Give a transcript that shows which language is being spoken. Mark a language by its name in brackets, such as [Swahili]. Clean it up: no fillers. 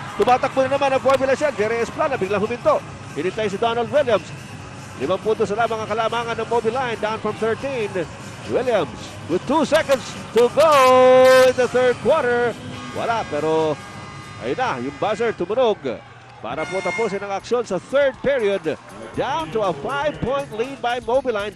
[Filipino] Tumatakbo na naman ang Formula Shell. Jerry Esplana, biglang huminto. Hinintay si Donald Williams. 5 puntos sa lamang ang kalamangan ng Mobiline. [English] Down from 13. Williams with 2 seconds to go in the third quarter. [Filipino] Wala, pero ayun na, yung buzzer tumunog. Para po tapusin ang aksyon sa third period. [English] Down to a 5-point lead by Mobiline.